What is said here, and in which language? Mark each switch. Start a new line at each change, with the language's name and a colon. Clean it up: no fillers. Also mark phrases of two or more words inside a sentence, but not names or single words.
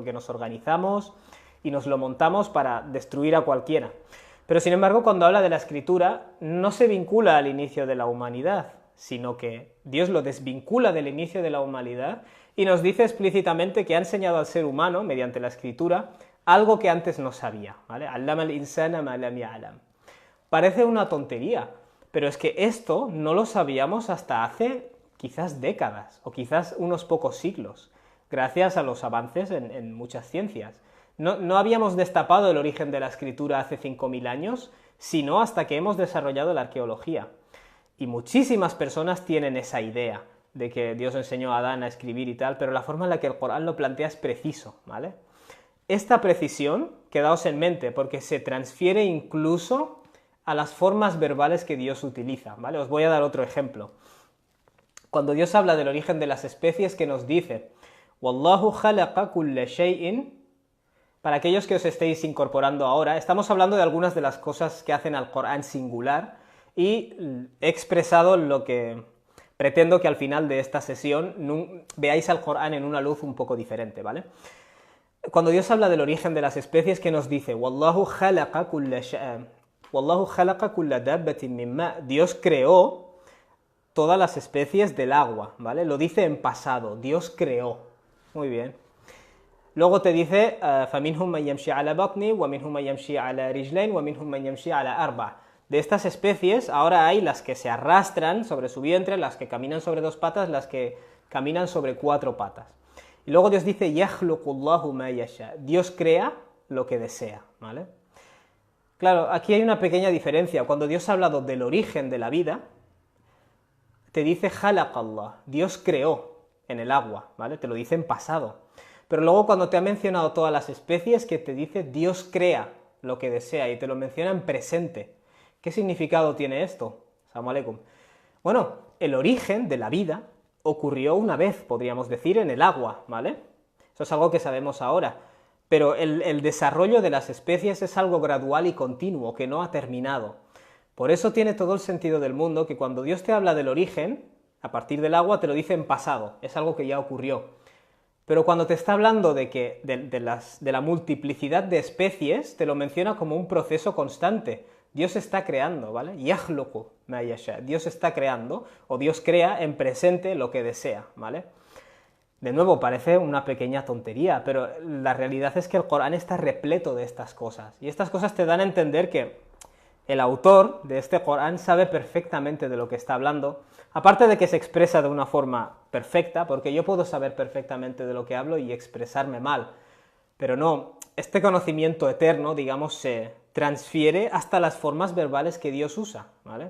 Spanish: Porque nos organizamos y nos lo montamos para destruir a cualquiera. Pero sin embargo, cuando habla de la escritura, no se vincula al inicio de la humanidad, sino que Dios lo desvincula del inicio de la humanidad y nos dice explícitamente que ha enseñado al ser humano, mediante la escritura, algo que antes no sabía, ¿vale?
Arabic: علم الإنسان ما لم يعلم.
Spanish: Parece una tontería, pero es que esto no lo sabíamos hasta hace quizás décadas, o quizás unos pocos siglos, gracias a los avances en muchas ciencias. No habíamos destapado el origen de la escritura hace 5.000 años, sino hasta que hemos desarrollado la arqueología. Y muchísimas personas tienen esa idea de que Dios enseñó a Adán a escribir y tal, pero la forma en la que el Corán lo plantea es preciso, ¿vale? Esta precisión, quedaos en mente, porque se transfiere incluso a las formas verbales que Dios utiliza, ¿vale? Os voy a dar otro ejemplo. Cuando Dios habla del origen de las especies, ¿qué nos dice?
Arabic: والله خلق كل شيء.
Spanish: Para aquellos que os estéis incorporando ahora, estamos hablando de algunas de las cosas que hacen al Corán singular y he expresado lo que pretendo que al final de esta sesión veáis al Corán en una luz un poco diferente, ¿vale? Cuando Dios habla del origen de las especies, ¿qué nos dice?
Arabic: والله خلق كل دابة من ماء.
Spanish: Dios creó todas las especies del agua, ¿vale? Lo dice en pasado, Dios creó. Muy bien. Luego te dice,
Arabic: فَمِنْهُمْ مَنْ يَمْشِي عَلَى بَطْنِ وَمِنْهُمْ مَنْ يَمْشِي عَلَى رِجْلَيْنِ وَمِنْهُمْ مَنْ يَمْشِي عَلَى أَرْبَعٍ.
Spanish: De estas especies, ahora hay las que se arrastran sobre su vientre, las que caminan sobre 2 patas, las que caminan sobre 4 patas. Y luego Dios dice,
Arabic: يَخْلُقُ اللَّهُ مَا يَشَاءُ.
Spanish: Dios crea lo que desea, ¿vale? Claro, aquí hay una pequeña diferencia. Cuando Dios ha hablado del origen de la vida, te dice
Arabic: خَلَقَ اللَّهُ.
Spanish: Dios creó en el agua, ¿vale? Te lo dice en pasado. Pero luego cuando te ha mencionado todas las especies, que te dice Dios crea lo que desea y te lo menciona en presente. ¿Qué significado tiene esto?
Arabic: السلام عليكم.
Spanish: Bueno, el origen de la vida ocurrió una vez, podríamos decir, en el agua, ¿vale? Eso es algo que sabemos ahora. Pero el desarrollo de las especies es algo gradual y continuo, que no ha terminado. Por eso tiene todo el sentido del mundo que cuando Dios te habla del origen, a partir del agua, te lo dice en pasado, es algo que ya ocurrió. Pero cuando te está hablando de la multiplicidad de especies, te lo menciona como un proceso constante. Dios está creando, ¿vale?
Arabic: يخلق ما يشاء.
Spanish: Dios está creando, o Dios crea en presente lo que desea, ¿vale? De nuevo, parece una pequeña tontería, pero la realidad es que el Corán está repleto de estas cosas. Y estas cosas te dan a entender que el autor de este Corán sabe perfectamente de lo que está hablando, aparte de que se expresa de una forma perfecta, porque yo puedo saber perfectamente de lo que hablo y expresarme mal, pero no, este conocimiento eterno, digamos, se transfiere hasta las formas verbales que Dios usa, ¿vale?